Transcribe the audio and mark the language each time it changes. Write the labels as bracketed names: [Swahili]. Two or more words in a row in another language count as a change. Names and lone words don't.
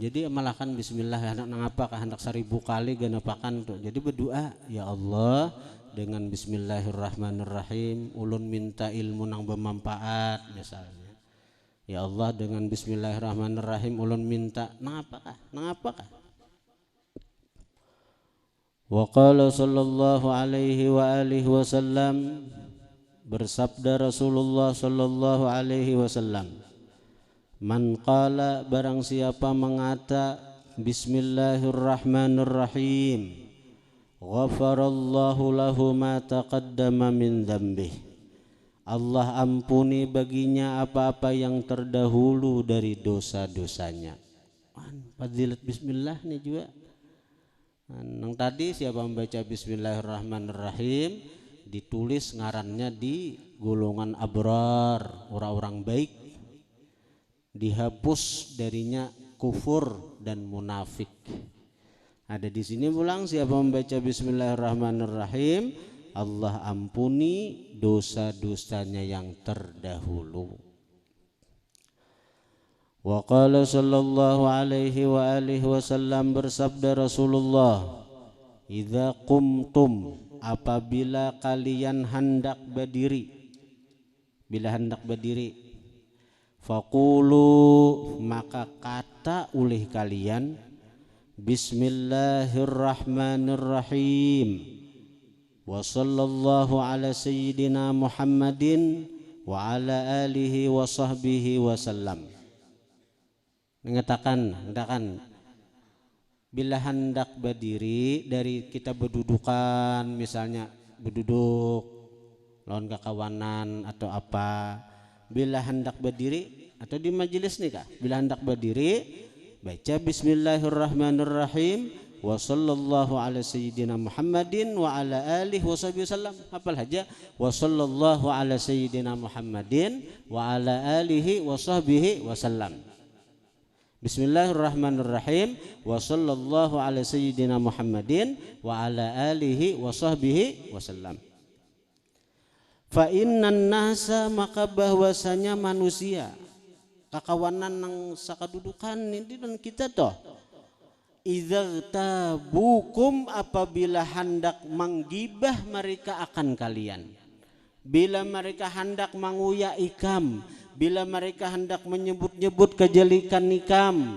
[Banjar] Jadi amalkan bismillah anak apakah hendak 1000 kali genepakan tuh. Jadi berdoa, ya Allah dengan bismillahirrahmanirrahim ulun minta ilmu nang bermanfaat misalnya. Ya Allah dengan bismillahirrahmanirrahim ulun minta nang apakah? [Arabic] وقال صلى الله عليه وعلى آله وسلم, [Indonesian] bersabda Rasulullah [Arabic] صلى الله عليه وسلم, من قال [Indonesian] barang siapa mengata bismillahirrahmanirrahim [Arabic] غفر الله له ما تقدم من ذنبه, [Indonesian] Allah ampuni baginya apa-apa yang terdahulu dari dosa-dosanya. [Banjar] Fadilat bismillah nih juga. Yang tadi siapa membaca bismillahirrahmanirrahim ditulis ngarannya di golongan abrar, orang-orang baik, dihapus darinya kufur dan munafik. Ada di sini pulang siapa membaca bismillahirrahmanirrahim Allah ampuni dosa-dosanya yang terdahulu. [Arabic] وقال صلى الله عليه وعلى آله وسلم, [Indonesian] bersabda Rasulullah, [Arabic] إذا قمتم [Indonesian] apabila kalian hendak berdiri, faqulu maka kata oleh kalian [Arabic] بسم الله الرحمن الرحيم وصلى الله على سيدنا محمد وعلى آله وصحبه وسلم. [Banjar] Mengatakan bila hendak berdiri dari kita berdudukan, misalnya berduduk lawan kekawanan atau apa, bila hendak berdiri atau di majelis nih kak, bila hendak berdiri baca [Arabic] بسم الله الرحمن الرحيم وصلى الله على سيدنا محمد وعلى آله وصحبه وسلم. [Banjar] Hafal aja [Arabic] وصلى الله على سيدنا محمد وعلى آله وصحبه وسلم. بسم الله الرحمن الرحيم وصلى الله على سيدنا محمد وعلى آله وصحبه وسلم. فإن الناس [Banjar] maka bahwasanya manusia kakawanan nang sakadudukan ini dan kita toh [Arabic] إذا تابوكم [Banjar] apabila hendak menggibah mereka akan kalian, bila mereka hendak menguyak ikam, bila mereka hendak menyebut-nyebut kejelekan ikam.